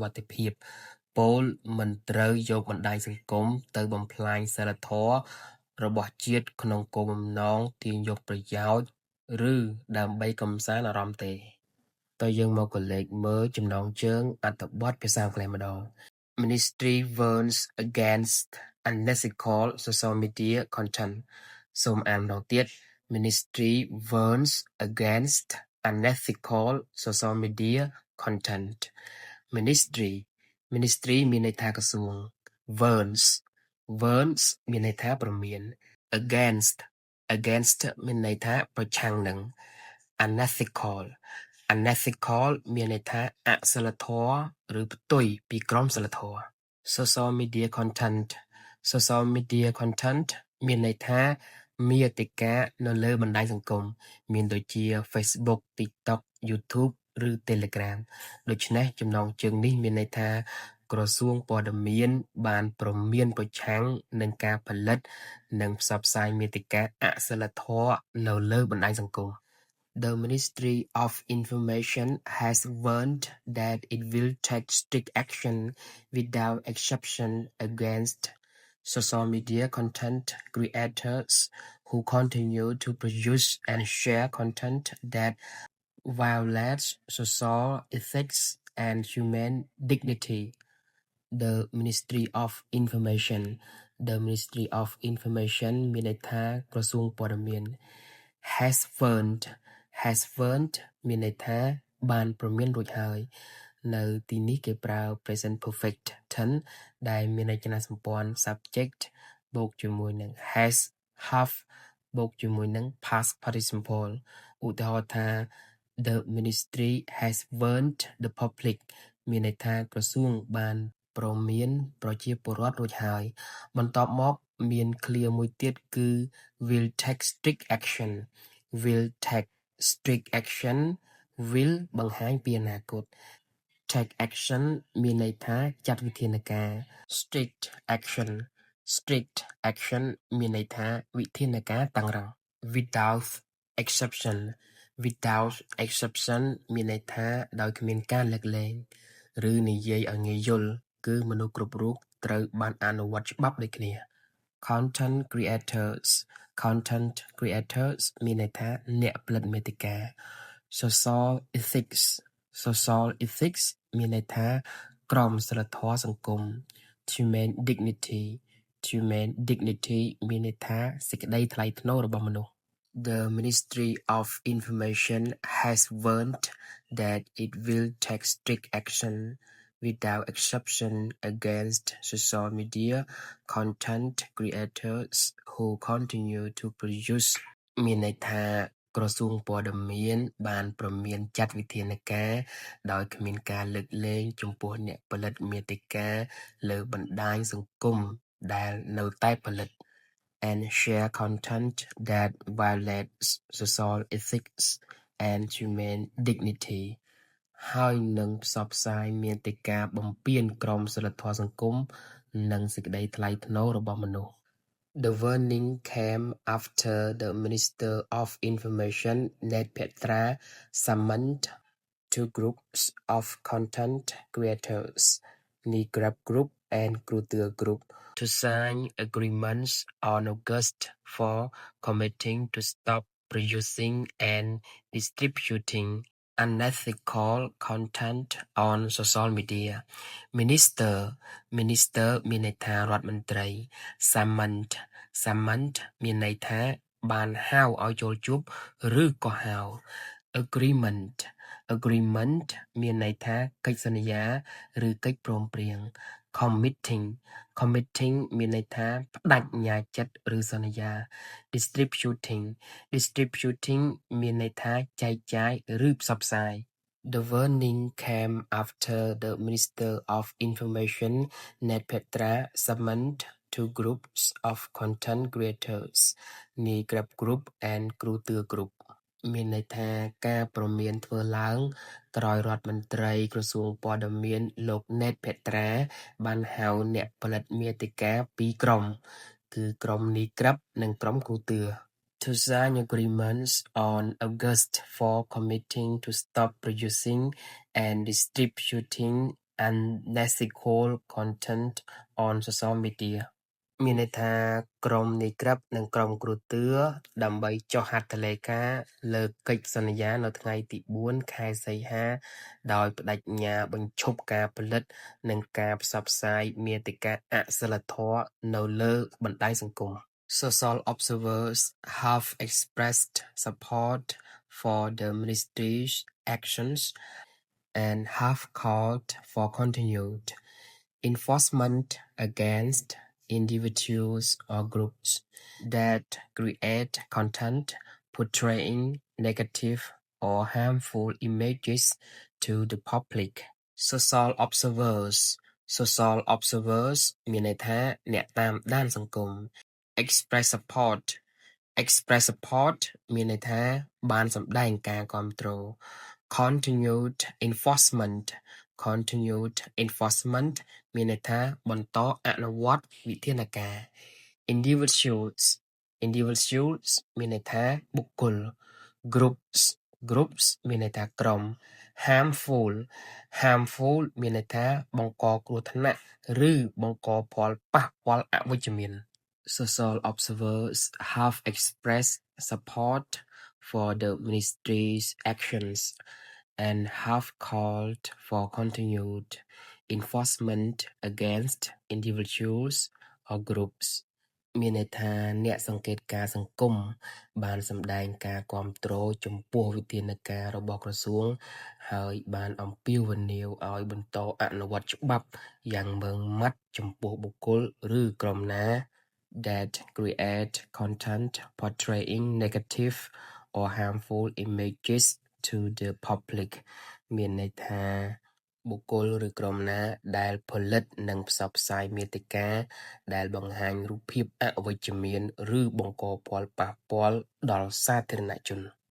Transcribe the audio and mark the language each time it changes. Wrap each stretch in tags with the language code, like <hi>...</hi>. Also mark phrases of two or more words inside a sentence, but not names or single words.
<km>ត្ថិភាពពោលមិនត្រូវយកបណ្ដាញសង្គមទៅបំផ្លាញសីលធម៌របស់ជាតិក្នុងគោលបំណងទាញយក ប្រយោជន៍ឬដើម្បីកម្សាន្តអារម្មណ៍ទេតើយើងមកក៏លេខមើលចំណងជើងអ ត្ថបទភាសាអង់គ្លេសម្ដង</km> <en>Ministry warns against unethical social media content សូ</en> <km>មអានម្ដងទៀត</km> <en>Ministry warns against unethical social media content</en> <km>Ministry មានន័យថាក្រសួង warns មានន័យថាព្រមាន against មានន័យថាប្រឆាំងនឹង unethical មានន័យថាអសីលធម៌ឬផ្ទុយពីក្រមសីលធម៌</km> <en>social media</en> <km>content មានន័យថាមាតិកានៅលើបណ្ដាញសង្គមមានដូចជា Facebook, TikTok, YouTube ឬ Telegram ដូច្នេះចំណ ងជើងនេះមានន័យថាក្រសួងព័ត៌មានបានព្រមានប្រឆាំងនឹង ការផលិតនិងផ្សព្វផ្សាយមាតិកាអសីលធម៌នៅលើបណ្ដាញសង្គម</km> <en>The Ministry of Information has warned that it will take strict action without exception against social media content creators who continue to produce and share content that violates social ethics and human dignity. The Ministry of Information</en> <km>មានន័យថាក្រសួងព័ត៌មាន</km> <en>has warned</en> <km>មានន័យថាបានព្រមានរួច ហើយនៅទីនេះគេប្រើ</km> <en>present perfect tense</en> <km>ដែលមានរចនាសម្ព័ន្ធ subject បូកជាមួយនឹង</km> <en>has have</en> <km>បូកជាមួយនឹង</km> <en>past participle</en> <km>ឧទាហរណ៍ថា</km> <en>The ministry has warned the public</en> <km>មានន័យថាក្រសួងបានព្រមានប្រជាពលរដ្ឋរួចហើយបន្ទាប់មកមានឃ្លាមួយទៀតគឺ</km> <en>will take strict action will</en> <km>បង្ហាញពីអនាគត</km> <en>take action</en> <km>មានន័យថាចាត់វិធានការ</km> <en>strict action</en> <km>មានន័យថាវិធានការតឹងរ៉ឹង</km> <en>without exception</en> <km>មានន័យថាដោយគ្មានការលើកលែងឬនិយាយឲ្យងាយយល់គឺមនុស្សគ្រប់រូបត្រូវបានអនុវត្តច្បាប់ដូចគ្នា</km> <en>content creators</en> <km>មានន័យថាអ្នកផលិតមាតិកា social</km> <en>ethics</en> <km>មានន័យថាក្រមសីលធម៌សង្គម</km> <en>human dignity</en> <km>មានន័យថាសេចក្តីថ្លៃថ្នូររបស់មនុស្ស</km> <en>The Ministry of Information has warned that it will take strict action without exception against social media content creators who continue to produce</en> <km>មានន័យថាក្រសួងព័ត៌មានបានព្រមានចាត់វិធានការដោយគ្មានការលើកលែងចំ ពោះអ្នកផលិតមាតិកាលើបណ្ដាញសង្គមដែលនៅតែផលិត</km> <en>and share content that violates social ethics and human dignity</en> <km>ហើយនឹងផ្សព្វផ្សាយមាតិកាបំពានក្រ មសីលធម៌សង្គមនិងសេចក្តីថ្លៃថ្នូររបស់មនុស្ស</km> <en>The warning came after the Minister of Information Ned Petra summoned two groups of content creators, Nigrab Group and Kultur Group, to sign agreements on August for committing to stop producing and distributing unethical content on social media.</en> <km>Minister មានន័យថារដ្ឋមន្ត្រី summoned មានន័យថាបានហៅឲ្យចូលជួបឬក៏ហៅ agreement មានន័យថាកិច្ចសន្យាឬកិច្ចព្រមព្រៀង committing មានន័យថាផ្ដាច់ញាចិត្តឬសន្យា distributing មានន័យថាចែកចាយឬផ្សព្វផ្សាយ</km> <en>The warning came after the Minister of Information Ned Petra summoned to groups of content creators នេះក្រាប group and គ្រូទឿ group</en> <km>មានន័យថាការព្រមានធ្វើឡើងក្រោយរដ្ឋមន្ត្រីក្រសួងព័ត៌មានលោក ណេតភត្រាបានហៅអ្នកផលិតមាតិកាពីរក្រុមគឺក្រុមនេះក្រាបនិងក្រុមគ្រូទឿ</km> <en>to sign agreements on August for committing to stop producing and distributing unethical content on social media</en> <km>មានន័យថាក្រុមនេះក្រាបនិងក្រុមគ្រូទឿដើម្បីចុះហត្ថ លេខាលើកិច្ចសន្យានៅថ្ងៃទី4ខែសីហាដោយបដិញ្ញាបញ្ឈ ប់ការផលិតនិងការផ្សព្វផ្សាយមាតិកាអសីលធម៌នៅលើបណ្ដាញសង្គម</km> <en>Social observers have expressed support for the ministry's actions and have called for continued enforcement against individuals or groups that create content portraying negative or harmful images to the public. Social observers</en> <km>មានន័យថាអ្នកតាមដានសង្គម</km> <en>express support</en> <km>មានន័យថាបានសម្ដែងការគាំទ្រ</km> <en>continued enforcement</en> <km>មានន័យថាបន្តអនុវត្តវិធានការ individuals មានន័យថាបុគ្គ ល groups មានន័យថាក្រុម harmful មានន័យថាបង្កគ្រោះថ្នាក់ឬបង្កផលប៉ះពាល់អវិជ្ជមាន</km> <en>Social observers have expressed support for the ministry's actions and have called for continued enforcement against individuals or groups</en> <km>មានន័យថាអ្នកសង្កេតការណ៍សង្គមបានសម្ដែងការ គាំទ្រចំពោះវិធានការរបស់ក្រសួងហើយបានអំពាវនា វឲ្យបន្តអនុវត្តច្បាប់យ៉ាងម៉ឺងម៉ាត់ចំពោះបុគ្គលឬក្រុមណា</km> <en>that create content portraying negative or harmful images to the public</en> <km>មានន័យថាបុគ្គលឬក្រុមណាដែលផលិតនិងផ្សព្វផ្សាយមាតិកាដែលបង្ហាញរូបភាពអវិជ្ជមានឬបង្កផលប៉ះពាល់ដល់សាធារណជន</km>